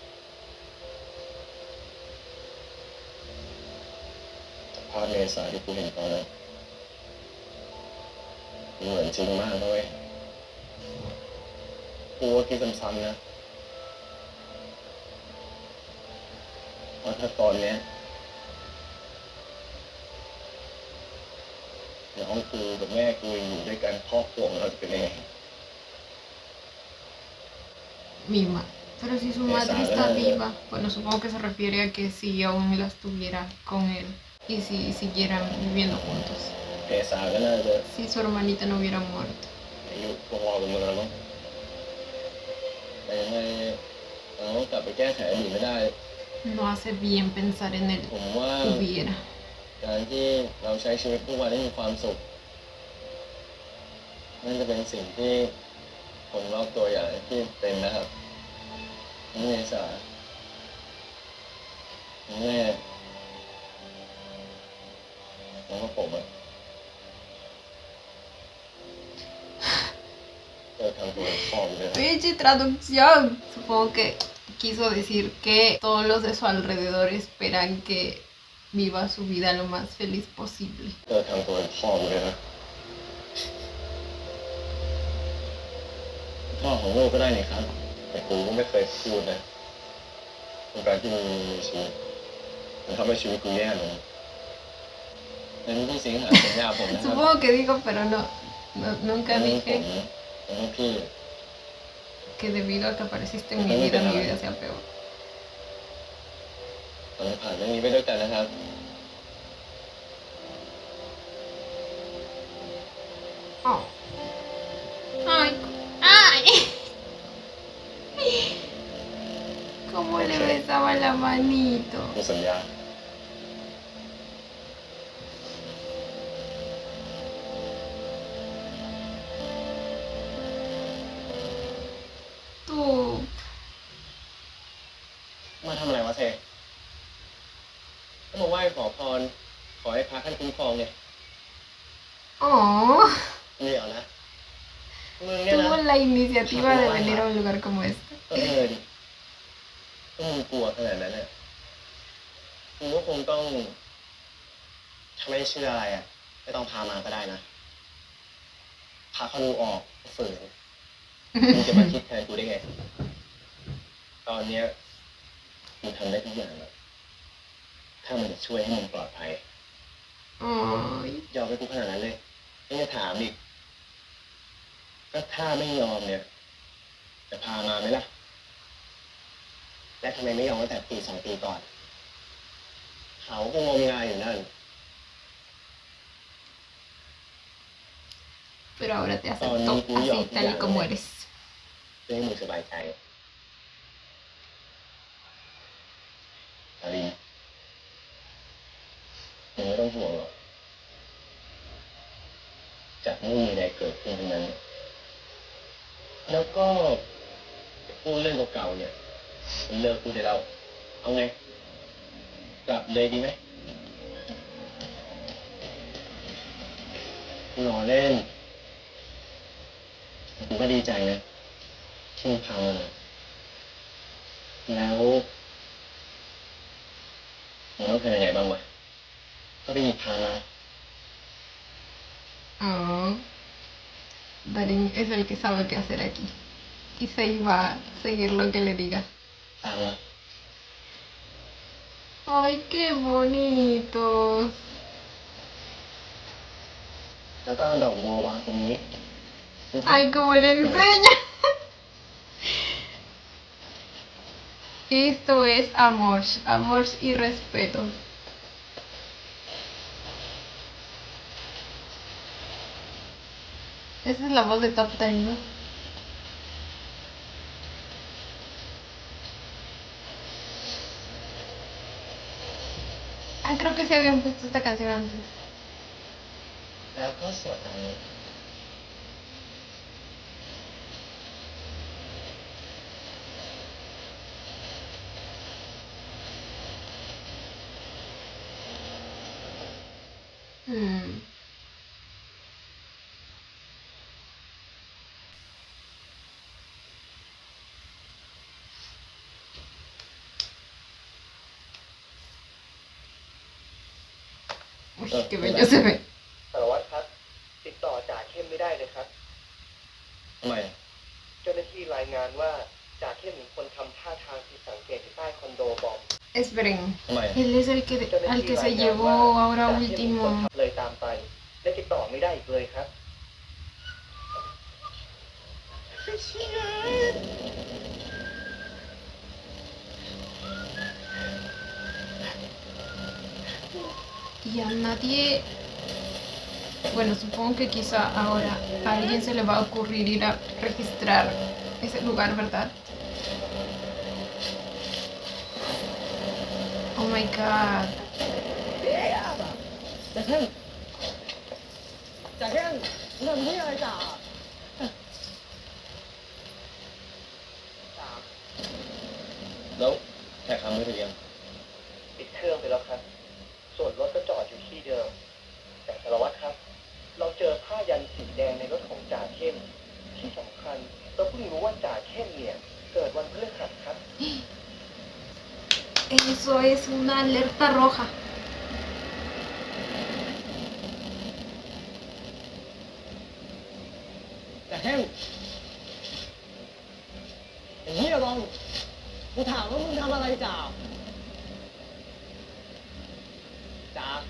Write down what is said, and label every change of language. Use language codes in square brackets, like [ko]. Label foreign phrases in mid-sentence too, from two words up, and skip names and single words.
[th] ภาพเมษาที่กูเห็นตอนนั้นมันเหมือนจริงมากนะเว้ยกูก็คิดซ้ำๆนะว่าถ้าตอนเนี้ยน้องกูกับแม่กูอยู่ด้วยกันครอบครัวของเราจะเป็นยังไง [es] Mima. Pero si su madre está viva, bueno, supongo que se refiere a que si aún las tuviera con él y si siguieran viviendo juntos. [th] เมษาก็น่าจะ [es] Si su hermanita no hubiera muerto. [th] อายุพอๆกันหมดแล้วมั้งแต่ยังไงเราต้องกลับไปแก้ไขอดีตไม่ได้ [es] No hace bien pensar en el [th] ผมว่า [es] hubiera. [th] การที่เราใช้ชีวิตทุกวันให้มีความสุขนั่นจะเป็นสิ่งที่คนรอบตัวอยากให้พี่เป็นนะครับนี่เมษาแม่แล้วก็ผมอะจะทำตัวพ่อไปเลย [es] Pinche traducción. Supongo que quiso decir que todos los de su alrededor esperan que viva su vida lo más feliz posible. [th] จะทำตัวพ่อไปเลยนะพ่อของลูกก็ได้นี่ครับ แต่กูก็ไม่เคยพูดนะการที่มึงมีชีวิตมันทำให้ชีวิตกูแย่ลงนั้นพี่สิงหาสัญญาผมนะครับ [es] Supongo que digo, pero nunca [th] ผม [es] dije [th] ผมให้พี่ [es] que debido a que apareciste en mi vida sea peor. [th] เราจะผ่านเรื่องนี้ไปด้วยกันนะครับ Oh. Ay, ay. [es] Cómo le besaba la manito. [th] กูสัญญา [es] Tú. [th] มาทำอะไรวะเซก็มาไหว้ขอพร ขอให้พระท่านคุ้มครองไง Oh. เดี๋ยวนะ มึงเนี่ยนะ [es] Tuvo la iniciativa de venir a un lugar como este. [th] ก็ดิก็มึงกลัวขนาดนั้นน่ะกูก็คงต้องถ้าไม่เชื่ออะไรอ่ะไม่ต้องพามาก็ได้นะ พาเขาดูออกฝืนมึงจะมาคิดแทนกูได้ไง ตอนเนี้ยมึงทำได้ทุกอย่างแล้วถ้ามันจะช่วยให้มึงปลอดภัย Ay. ยอมให้กูขนาดนั้นเลยไม่จะถามอีก ก็ถ้าไม่ยอมเนี่ย จะพามาไหมล่ะและทำไมไม่ยอมตั้งแต่ปี2 ปีก่อน เขาก็งมงายอยู่นั่น [es] Pero ahora te acepto Oh, no, así yo, tal y ya, como ya. eres. [th] เพื่อให้มึงสบายใจอาลีมึงไม่ต้องห่วงหรอกจะไม่มีอะไรเกิดขึ้นทั้งนั้น แล้วก็พูดเรื่องเก่าๆเนี่ยมันเลิกพูดได้แล้ว เอาไง กลับเลยดีไหม รอเล่นผมก็ดีใจนะที่มึงพามาแล้วมึงต้องเป็นยังไงบ้างวะก็ได้ยินพามา [es] Oh, Darín es el que sabe qué hacer aquí. Y se iba a seguir lo que le diga. [th] ตามมา [es] Ay, qué bonito. [th] แล้วก็เอาดอกบัววางตรงนี้ [es] Ay, como le enseña. Esto es amor, amor y respeto. Esa es la voz de Top Ten, ¿no? Ah, creo que sí habían puesto esta canción antes. [th] แล้วก็สวดอันนี้ Hmm. [es] Uy, qué bello se ve. [th] สารวัตรครับติดต่อจ่าเข้มไม่ได้เลยครับ ทำไม เจ้าหน้าที่รายงานว่าจ่าเข้มมีคนทำท่าทางผิดสังเกตที่ใต้คอนโดบอม [es] Esperen. [th] ทำไม [es] Él es el que [th] เจ้าหน้า [es] al [th] ที่ [es] que [th] รา [es] se [th] ยงาน [es] llevó [th] ว่า [es] ahora [th] จ่าเข้มมีคน [es] último. [th] ทำเลยตามไป และติดต่อไม่ได้อีกเลยครับ [es] Y a nadie, bueno, supongo que quizá ahora a alguien se le va a ocurrir ir a registrar ese lugar, ¿verdad? [en] Oh my god. [th] จ่าเข้มจ่าเข้มมึงทำที่อะไรจ่าแล้วแขกคำไม่ถึงยัง ปิดเครื่องไปแล้วครับ ส่วนรถก็จอดอยู่ที่เดิม แต่สารวัตรครับ เราเจอผ้ายันสีแดงในรถของจ่าเข้ม ที่สำคัญเราเพิ่งรู้ว่าจ่าเข้มเนี่ยเกิดวันพฤหัสครับ [es] Eso es una alerta roja. [th] จ่าเข้มไอ้เหี้ยบองกูถามว่ามึงทำอะไรจ่าจ่า